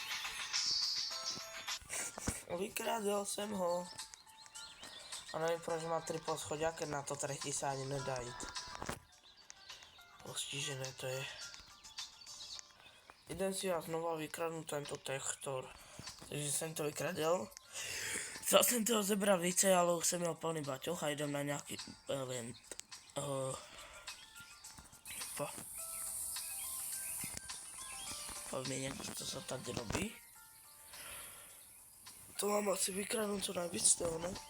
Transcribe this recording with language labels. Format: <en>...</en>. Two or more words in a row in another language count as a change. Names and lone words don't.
<sk>Vykradol som ho. A neviem, proč má 3 poschodia, keď na to tretí sa ani nedá ísť. Postižené to je. Idem si ja znova vykradnúť tento textor. Takže som to vykradel.</sk> <cs>Chcel jsem toho zebrat více, ale už jsem měl plný baťoch a jdem na nějaký event. Povím mi někdo, co se tady robí. To mám asi vykradnout co najvíc z toho, ne?</cs>